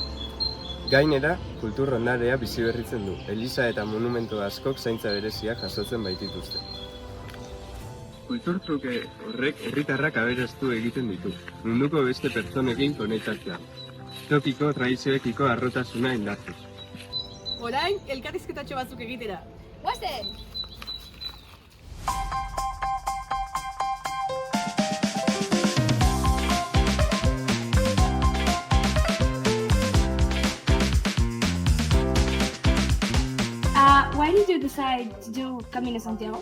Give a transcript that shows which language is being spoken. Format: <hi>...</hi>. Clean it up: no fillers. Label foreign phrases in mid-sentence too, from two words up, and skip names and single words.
<eu>Gainera, kultur ondarea bizi berritzen du, eliza eta monumentu askok zaintza berezia jasotzen baitituzte. Kulturtruke horrek herritarrak aberastu egiten ditu, munduko beste pertsonekin konektatzea. Tokiko tradizioekiko harrotasuna indartuz. Orain, elkarrizketatxo batzuk egitera. Guazen!</eu> <en>Why did you decide to do Camino Santiago?</en>